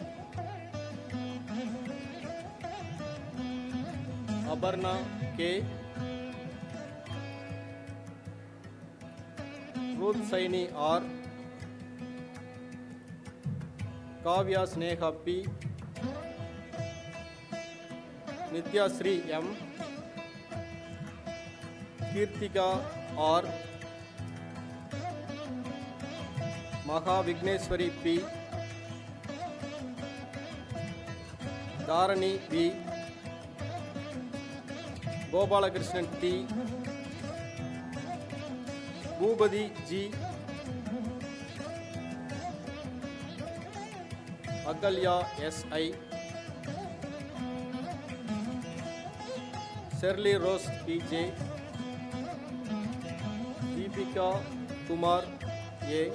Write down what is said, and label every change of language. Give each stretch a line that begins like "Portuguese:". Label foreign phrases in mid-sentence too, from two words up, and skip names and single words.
English: Abarna K, Ruth Saini R, Kavya Sneha P, Nitya Sri M, Kirtika R, Maha Vigneshwari P, Dharani V, Gopalakrishnan T, Bhubadi G, Akalya S.I., Shirley Rose P.J., Deepika Kumar A,